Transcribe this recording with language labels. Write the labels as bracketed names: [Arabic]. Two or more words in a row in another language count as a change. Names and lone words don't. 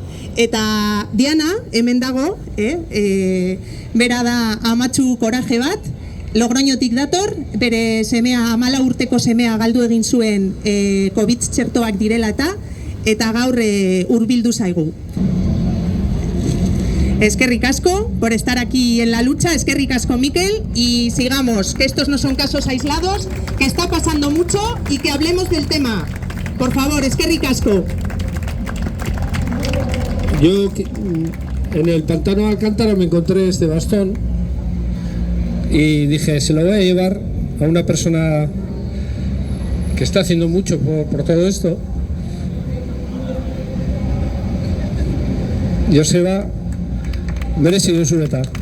[Basque] Eta Diana, hemen dago, bera da amatxu koraje bat, Logroñotik dator, bere semea, 14 urteko semea galdu egin zuen COVID txertoak direla eta gaur hurbildu zaigu. Eskerrik asko [Spanish] por estar aquí en la lucha, [Basque] eskerrik asko Mikel, [Spanish] y sigamos, que estos no son casos aislados, que está pasando mucho y que hablemos del tema. Por favor, [Basque] eskerrik asko. [Spanish] Yo en el pantano de Alcántara me encontré este bastón y dije, se lo voy a llevar a una persona que está haciendo mucho por todo esto. [Basque] Joseba merezi duzu eta.